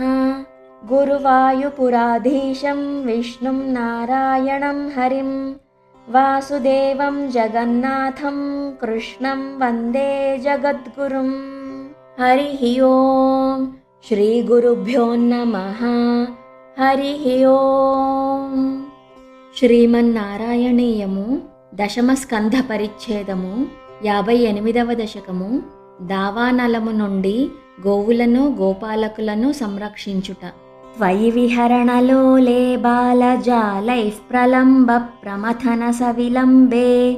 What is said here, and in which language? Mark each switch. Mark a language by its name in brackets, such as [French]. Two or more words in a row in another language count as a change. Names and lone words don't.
[Sanskrit] गुरुवायुपुराधीशं विष्णुं नारायणं हरिं वासुदेवं जगन्नाथं कृष्णं वन्दे जगद्गुरुं। हरिः ओम् श्रीगुरुभ्यो नमः। हरिः ओम्। [Telugu] శ్రీమన్నారాయణీయము దశమ స్కంధ పరిచ్ఛేదము 58వ దశకము దావానలము నుండి గోవులను గోపాలకులను సంరక్షించుట. [Sanskrit] త్వయి విహరణలోలే బాలజాలైః ప్రలంబ ప్రమథన సవిలంబే